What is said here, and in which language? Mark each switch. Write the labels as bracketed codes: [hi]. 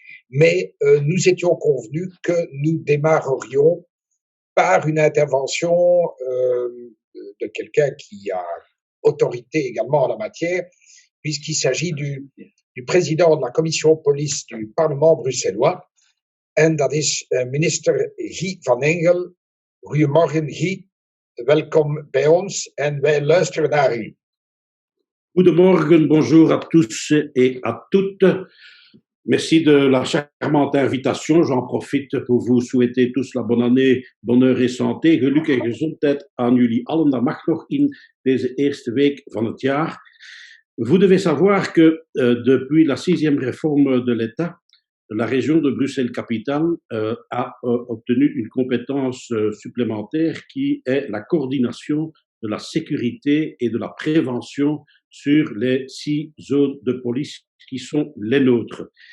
[fr] Mais nous étions convenus que nous démarrerions par une intervention de quelqu'un qui a autorité également en la matière, puisqu'il s'agit du président de la commission police du Parlement bruxellois. [nl] En dat is minister Guy van Engel. Goedemorgen Guy, welkom bij ons en wij luisteren naar u. Goedemorgen, [fr] bonjour à tous et à toutes. Merci de la charmante invitation. J'en profite pour vous souhaiter tous la bonne année, bonheur en santé. [nl] Geluk en gezondheid aan jullie allen. Dat mag nog in deze eerste week van het jaar. [fr] Vous devez savoir que depuis la 6e réforme de l'État, la région de Bruxelles-Capitale a obtenu une compétence supplémentaire qui est la coordination de la sécurité et de la prévention sur les 6 zones de police qui sont les nôtres.